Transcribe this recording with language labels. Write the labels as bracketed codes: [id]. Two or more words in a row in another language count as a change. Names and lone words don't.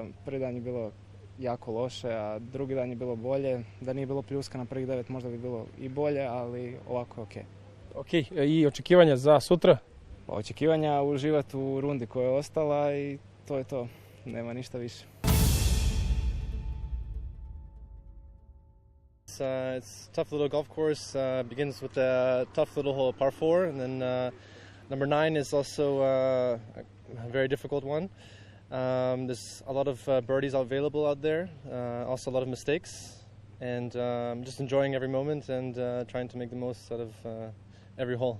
[hr] Prvi dan je bilo jako loše, a drugi dan je bilo bolje. Da nije bilo pljuska na prvih 9 možda bi bilo i bolje, ali ovako je okej. Ok, i očekivanja za sutra? Pa očekivanja uživati u rundi koja je ostala i to je to. Nema ništa više. [en] It's a tough little golf course. Begins with a tough little par 4, and then number 9 is also a very difficult one. There's a lot of birdies available out there, also a lot of mistakes, and just enjoying every moment and trying to make the most out of every hole.